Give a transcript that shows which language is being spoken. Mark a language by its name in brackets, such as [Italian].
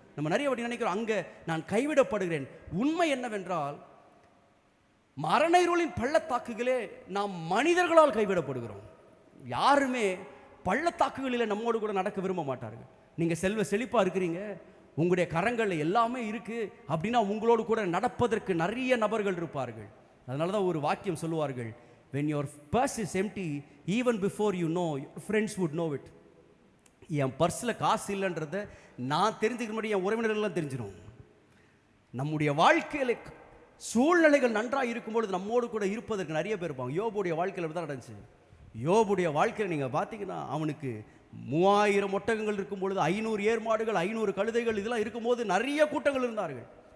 [Tamil] நம்ம நிறைய வாட்டி நினைக்கிறோம், அங்கே நான் கைவிடப்படுகிறேன். உண்மை என்னவென்றால், மரண இருளின் பள்ளத்தாக்குகளே நாம் மனிதர்களால் கைவிடப்படுகிறோம். யாருமே பள்ளத்தாக்குகளில் நம்மோடு கூட நடக்க விரும்ப மாட்டார்கள். நீங்கள் செல்வ செழிப்பாக இருக்கிறீங்க, உங்களுடைய கரங்களில் எல்லாமே இருக்குது அப்படின்னா உங்களோடு கூட நடப்பதற்கு நிறைய நபர்கள் இருப்பார்கள். அதனால தான் ஒரு வாக்கியம் சொல்லுவார்கள், [English] when your purse is empty, even before you know, your friends would know it. [Tamil] என் பர்ஸில் காசு இல்லைன்றதை நான் தெரிஞ்சுக்க முடியும், என் உறவினர்கள்லாம் தெரிஞ்சிடும். நம்முடைய வாழ்க்கையில் சூழ்நிலைகள் நன்றாக இருக்கும்பொழுது நம்மோடு கூட இருப்பதற்கு நிறைய பேர் இருப்பாங்க. யோபுடைய வாழ்க்கையில் தான் நடந்துச்சு. யோபுடைய வாழ்க்கையில் நீங்கள் பார்த்தீங்கன்னா, அவனுக்கு 3000 ஒட்டகங்கள் இருக்கும் பொழுது 500 ஏர்மாடுகள், 500 கழுதைகள், இதெல்லாம் இருக்கும்போது நிறைய கூட்டங்கள் இருந்தார்கள்.